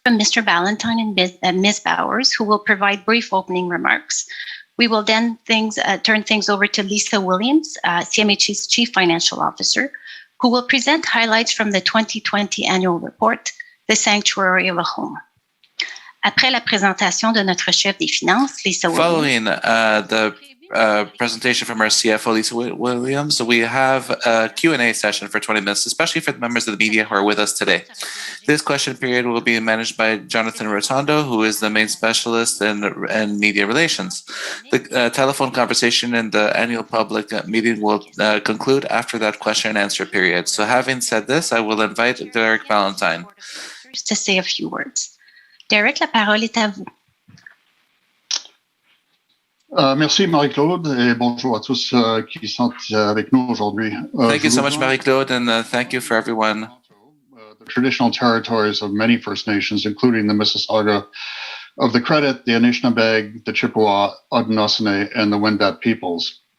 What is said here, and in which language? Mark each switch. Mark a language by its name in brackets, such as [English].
[English] From Mr. Ballantyne and Ms. Bowers, who will provide brief opening remarks. We will then turn things over to Lisa Williams, CMHC's Chief Financial Officer, who will present highlights from the 2020 annual report, The Sanctuary of a Home. [French] Après la présentation de notre chef des finances, Lisa Williams. [English] Following the presentation from our CFO, Lisa Williams, we have a Q&A session for 20 minutes, especially for the members of the media who are with us today. This question period will be managed by Jonathan Rotondo, who is the main specialist in media relations. The telephone conversation in the annual public meeting will conclude after that question and answer period. So having said this, I will invite Derek Ballantyne to say a few words. [French] Derek, la parole est à vous. Merci Marie-Claude et bonjour à tous qui sont avec nous aujourd'hui. [English] Thank you so much, Marie-Claude, and thank you for everyone. The traditional territories of many First Nations, including the Mississauga of the Credit, the Anishinaabe, the Chippewa, Haudenosaunee, and the Wendat peoples.